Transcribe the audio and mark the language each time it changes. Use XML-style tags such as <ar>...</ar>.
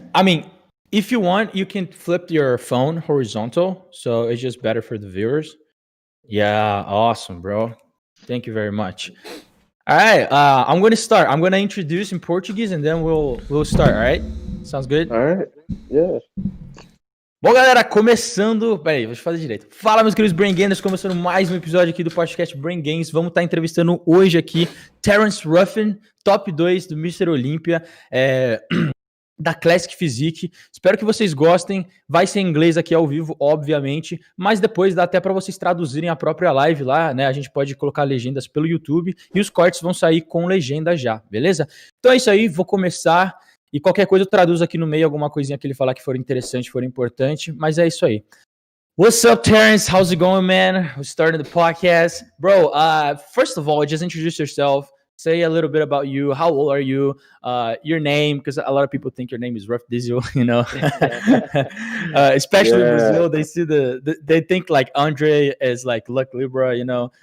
<en>I mean, if you want, you can flip your phone horizontal, so it's just better for the viewers. Yeah, awesome, bro. Thank you very much. All right, I'm gonna start. I'm gonna introduce in Portuguese, and then we'll start. All right, sounds good. All right. Yeah.</en> <pt>Bom, galera, começando... Peraí, deixa eu fazer direito. Fala, meus queridos Brain Gamers, começando mais um episódio aqui do podcast Brain Games. Vamos estar entrevistando hoje aqui Terence Ruffin, top 2 do Mr. Olympia, da Classic Physique. Espero que vocês gostem. Vai ser em inglês aqui ao vivo, obviamente, mas depois dá até para vocês traduzirem a própria live lá, né? A gente pode colocar legendas pelo YouTube e os cortes vão sair com legenda já, beleza? Então é isso aí, vou começar... E qualquer coisa eu traduzo aqui no meio, alguma coisinha que ele falar que for interessante, for importante. Mas é isso aí.</pt> <en>What's up, Terence? How's it going, man? We're starting the podcast. Bro, first of all, just introduce yourself. Say a little bit about you. How old are you? Your name, because a lot of people think your name is Ruff Diesel, you know. Especially in Brazil, they see they think like Andre is like Luck Libra, you know.</en>